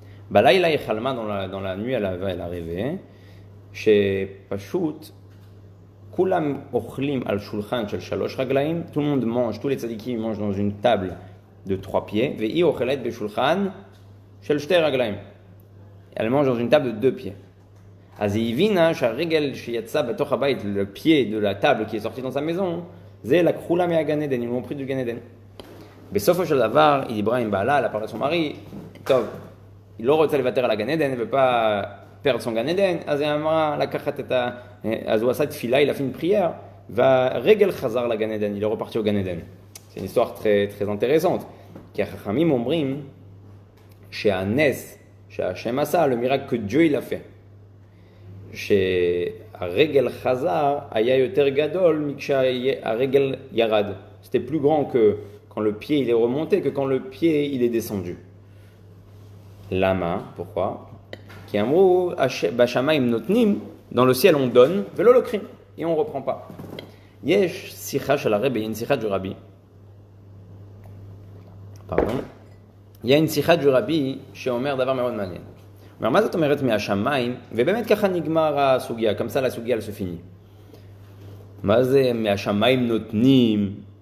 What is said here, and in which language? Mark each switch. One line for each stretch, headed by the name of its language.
Hebrew: בלילה היא חלמה,
French: dans la nuit, elle a rêvé,
Hebrew: שפשוט, כולם אוכלים על שולחן של 3 רגליים,
French: tout le monde mange, tous les tzadikim mangent dans une table de 3 pieds,
Hebrew: והיא אוכלת בשולחן של 2 רגליים.
French: Elle mange dans une table de 2 pieds.
Hebrew: אז היא הבינה שהרגל שיצא בתוך הבית,
French: le pied de la table qui est sorti dans sa maison,
Hebrew: זה לקחו לה מהגן עדן,
French: ils l'ont pris du גן עדן.
Hebrew: בסופו של דבר, היא דיברה עם בעלה,
French: elle a parlé à son mari,
Hebrew: טוב, היא לא רוצה לוותר על הגן עדן,
French: elle veut pas perdre son Gan Eden,
Hebrew: אז היא אמרה לקחת את אז הוא עשה תפילה,
French: il a fait une prière,
Hebrew: והרגל חזר לגן עדן,
French: il est reparti au Gan Eden. C'est une histoire très, très intéressante,
Hebrew: כי החכמים אומרים שהנס שהשם עשה,
French: le miracle que Dieu il a fait,
Hebrew: שהרגל חזר היה יותר גדול מכשהרגל ירד.
French: C'était plus grand que quand le pied il est remonté que quand le pied il est descendu. Lama, pourquoi? Qui
Hebrew: אמרו, בשמיים נותנים,
French: dans le ciel on donne,
Hebrew: ולא לוקחים,
French: et on ne reprend pas.
Hebrew: יש שיחה של הרבי, une שיחה du rabbi.
French: Pardon. Il y a une שיחה du rabbi
Hebrew: שאומר דבר מאוד מעניין. הוא אומר, מה זאת אומרת מהשמיים? ובאמת ככה נגמר הסוגיה,
French: comme ça la סוגיה elle se finit.
Hebrew: מה זה מהשמיים נותנים?